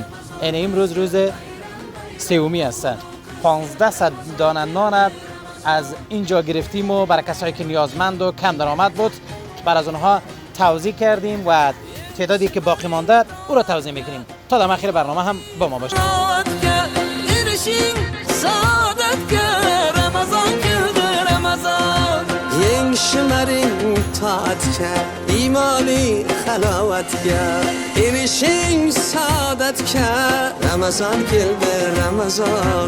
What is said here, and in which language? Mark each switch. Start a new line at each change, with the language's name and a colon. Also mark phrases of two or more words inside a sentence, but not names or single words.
Persian: این امروز روز سومی است. 1500 دانه نان از اینجا گرفتیم و برای کسایی که نیازمند و کم درآمد بود بر از اونها توزیع کردیم و تعدادی که باقی مانده او را توزیع میکنیم. تا در اخر برنامه هم با ما باشید.
Uzbek: Shimaring taatga imoni halovatga erishing saodatga Ramazon keldi Ramazon